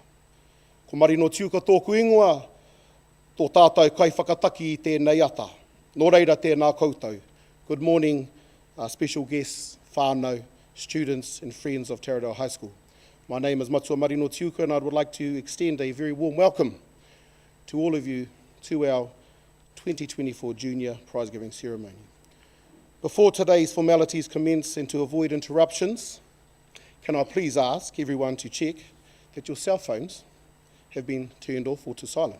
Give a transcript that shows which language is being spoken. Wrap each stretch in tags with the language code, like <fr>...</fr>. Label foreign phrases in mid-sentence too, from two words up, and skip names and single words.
<mi>Ko marino tiuka tōku ingoa, tō tātou kai whakataki i tēnei ata. Nō reira tēnā koutou.</mi> <en>Good morning, special guests, whānau, students and friends of Taradale High School. My name is Matua Marino Tiuka and I would like to extend a very warm welcome to all of you to our 2024 Junior Prize Giving Ceremony. Before today's formalities commence and to avoid interruptions, can I please ask everyone to check that your cell phones have been turned off or to silent.</en>